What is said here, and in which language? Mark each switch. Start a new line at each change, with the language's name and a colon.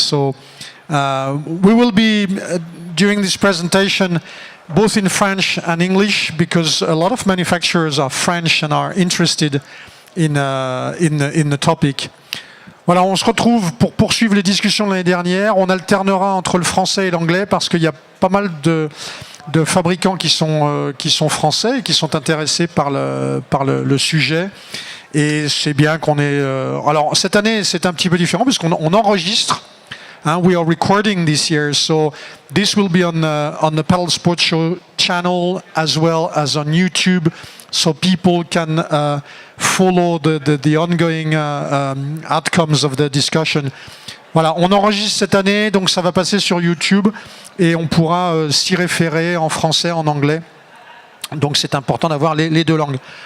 English: So we will be during this presentation both in French and English, because a lot of manufacturers are French and are interested in the topic.
French: Voilà, on se retrouve pour poursuivre les discussions de l'année dernière. On alternera entre le français et l'anglais parce qu'il y a pas mal de fabricants qui sont français et qui sont intéressés par le sujet. Et c'est bien qu'on ait... alors cette année c'est un petit peu différent puisqu'on enregistre.
English: We are recording this year, so this will be on the Paddle Sports Show channel as well as on YouTube, so people can follow the ongoing outcomes of the discussion.
French: Voilà, on enregistre cette année, donc ça va passer sur YouTube et on pourra s'y référer en français, en anglais. Donc c'est important d'avoir les deux langues.